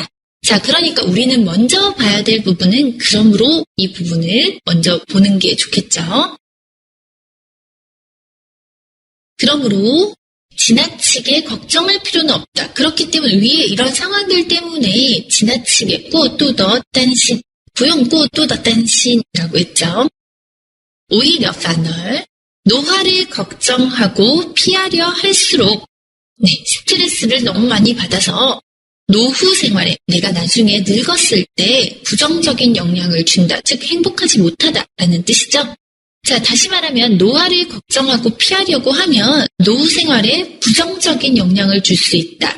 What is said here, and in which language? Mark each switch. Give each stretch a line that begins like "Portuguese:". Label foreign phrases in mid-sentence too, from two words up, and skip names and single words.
Korean: 자, 그러니까 우리는 먼저 봐야 될 부분은 그러므로 이 부분을 먼저 보는 게 좋겠죠. 그러므로 지나치게 걱정할 필요는 없다. 그렇기 때문에 위에 이런 상황들 때문에 지나치게
Chinese: 过度的担心, 不用过度的担心
Korean: 이라고 했죠. 오히려 反而 노화를 걱정하고 피하려 할수록 네, 스트레스를 너무 많이 받아서 노후 생활에 내가 나중에 늙었을 때 부정적인 영향을 준다. 즉 행복하지 못하다라는 뜻이죠. 자, 다시 말하면 노화를 걱정하고 피하려고 하면 노후 생활에 부정적인 영향을 줄 수 있다.